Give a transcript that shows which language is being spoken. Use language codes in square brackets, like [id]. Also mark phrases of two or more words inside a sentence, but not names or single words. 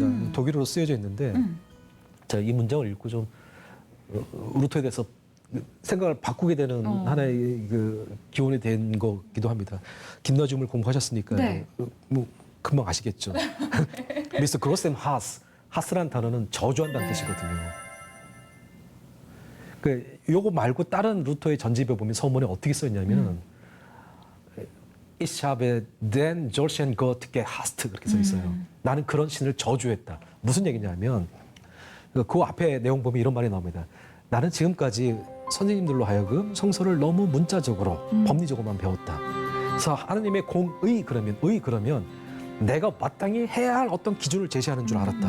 [ko] 독일어로 쓰여져 있는데 자, 이 문장을 읽고 좀 루터에 대해서 생각을 바꾸게 되는 하나의 그 기원이 된 거기도 합니다. 김나지움을 공부하셨으니까 네. 뭐 금방 아시겠죠. 미스터 그로셈 하스, 하스라는 단어는 저주한다는 뜻이거든요. 그 요거 말고 다른 루터의 전집에 보면 서문에 어떻게 써 있냐면 [de] Ich habe den solchen Gott gehasst [ko] 그렇게 써 있어요. 나는 그런 신을 저주했다. 무슨 얘기냐면 그 앞에 내용 보면 이런 말이 나옵니다. 나는 지금까지 선생님들로 하여금 성서를 너무 문자적으로 법리적으로만 배웠다. 그래서 하나님의 공의 그러면 내가 마땅히 해야 할 어떤 기준을 제시하는 줄 알았다.